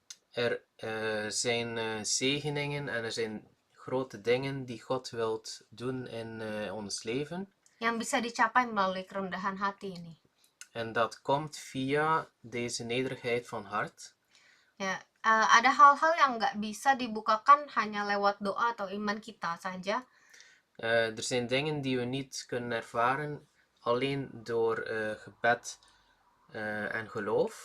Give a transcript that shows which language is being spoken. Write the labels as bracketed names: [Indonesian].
[Dutch] Er zijn zegeningen en er zijn grote dingen die God wilt doen in ons leven. [Indonesian] Yang bisa dicapai melalui kerendahan hati ini. [Dutch] En dat komt via deze nederigheid van hart. [Indonesian] Ya, ada hal-hal yang nggak bisa dibukakan hanya lewat doa atau iman kita saja. [Dutch] Er zijn dingen die we niet kunnen ervaren alleen door gebed en geloof,